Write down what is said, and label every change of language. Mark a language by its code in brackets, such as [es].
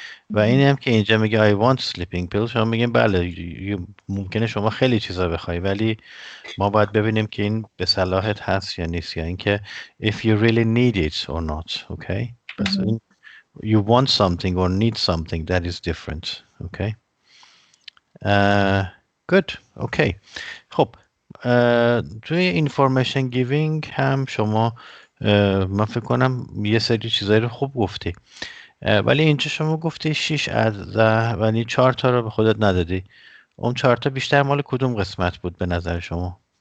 [fa] و این هم که اینجا میگه [en] I want sleeping pills، [fa] شما میگین بله ممکنه شما خیلی چیزا بخوای ولی ما باید ببینیم که این به صلاحت هست یا نیست، یا اینکه [en] if you really need it or not. Okay. [fa] پس این [en] you want something or need something that is different. Okay. Good. Okay. [fa] خب توی information giving هم شما من فکر کنم یه سری چیزایی رو خوب گفتی، ولی اینجا شما گفتی 6 از 10 ولی 4 تا رو به خودت ندادی. اون 4 تا بیشتر مال کدوم قسمت بود به نظر شما؟